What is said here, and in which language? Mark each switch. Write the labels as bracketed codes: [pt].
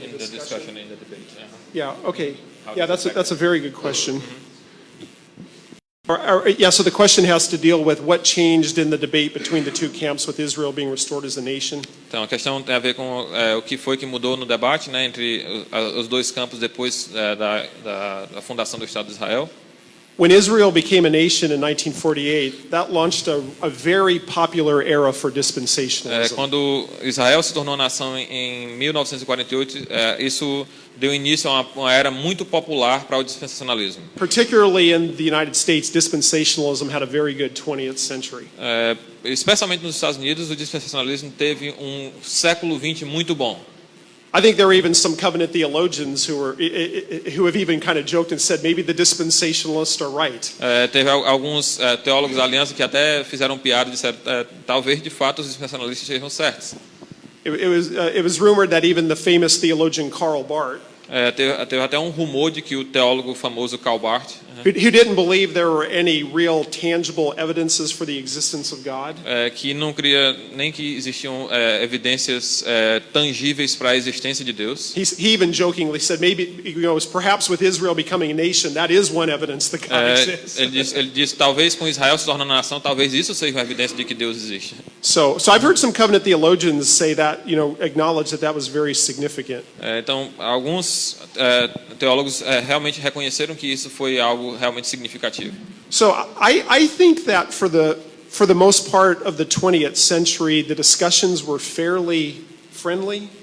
[en] In the discussion, in the debate. Yeah, okay. How Yeah, does it that's a very good question. So the question has to deal with what changed in the debate between the two camps with Israel being restored as a nation. [pt] Então, a questão tem a ver com o que foi que mudou no debate, né, entre os dois campos depois da fundação do Estado de Israel. [en] When Israel became a nation in 1948, that launched a very popular era for dispensationalism. [pt] Quando Israel se tornou nação em 1948, isso deu início a uma era muito popular para o dispensacionalismo. [en] Particularly in the United States, dispensationalism had a very good 20th century. [pt] Especialmente nos Estados Unidos, o dispensacionalismo teve um século XX muito bom. [en] I think there were even some covenant theologians who have even kind of joked and said maybe the dispensationalists are right. [pt] Teve alguns teólogos da aliança que até fizeram piada e disseram talvez de fato os dispensacionalistas estejam certos. [en] It was rumored that even the famous theologian Karl Barth, [pt] Teve até um rumor de que o teólogo famoso Karl Barth, [en] who didn't believe there were any real tangible evidences for the existence of God, [pt] que não cria nem que existiam evidências tangíveis para a existência de Deus. [en] he even jokingly said maybe, perhaps with Israel becoming a nation, that is one evidence that God exists. [pt] Ele disse talvez com Israel se tornando nação, talvez isso seja uma evidência de que Deus existe. [en] So I've heard some covenant theologians say that, acknowledge that was very significant. [pt] Então, alguns teólogos realmente reconheceram que isso foi algo realmente significativo. [en] So I think that for the most part of the 20th century, the discussions were fairly friendly.